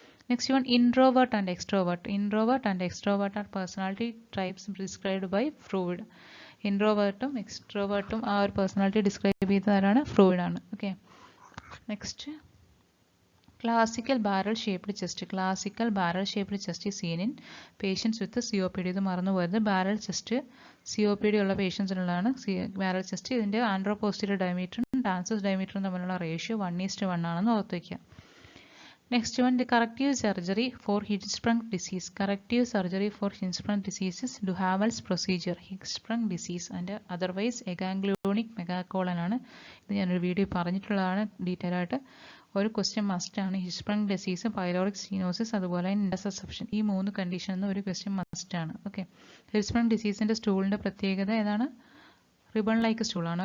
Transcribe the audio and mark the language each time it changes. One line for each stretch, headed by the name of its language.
English: Next one, introvert and extrovert. Introvert and extrovert are personality types described by Freud.
Malayalam: ഇൻട്രോവേർട്ടും എക്സ്ട്രോവേർട്ടും ആ ഒരു personality describe ചെയ്തതാണ്, Freud ആണ്.
English: Okay, next, classical barrel shaped chest. Classical barrel shaped chest is seen in patients with COPD.
Malayalam: ഇത് മറന്നു പോയത്, barrel chest COPD ഉള്ള പേഷ്യൻസിനുള്ളതാണ് barrel chest. ഇതിൻ്റെ ആൻഡ്രോപോസ്റ്റീരിയർ ഡയമീറ്ററും ട്രാൻസസ് ഡയമീറ്ററും തമ്മിലുള്ള റേഷ്യോ 1:1 ആണെന്ന് ഓർത്ത് വയ്ക്കുക.
English: Next one, the corrective surgery for Hirschsprung disease. Corrective surgery for Hirschsprung disease is Duhamel's procedure. Hirschsprung disease and otherwise aganglionic megacolon ആണ്.
Malayalam: ഇത് ഞാനൊരു വീഡിയോ പറഞ്ഞിട്ടുള്ളതാണ് ഡീറ്റെയിൽ ആയിട്ട്. ഒരു ക്വസ്റ്റ്യൻ മസ്റ്റ് ആണ്. ഹിർഷ്സ്പ്രങ് ഡിസീസ്, പൈലോറിക് സ്റ്റീനോസിസ്, അതുപോലെ ഇൻഡസെപ്ഷൻ, ഈ 3 കണ്ടീഷനിൽ ഒരു ക്വസ്റ്റ്യൻ മസ്റ്റ് ആണ്. ഓക്കെ, ഹിർഷ്സ്പ്രങ് ഡിസീസിൻ്റെ സ്റ്റൂളിൻ്റെ പ്രത്യേകത ഏതാണ്? Ribbon like സ്റ്റൂളാണ്.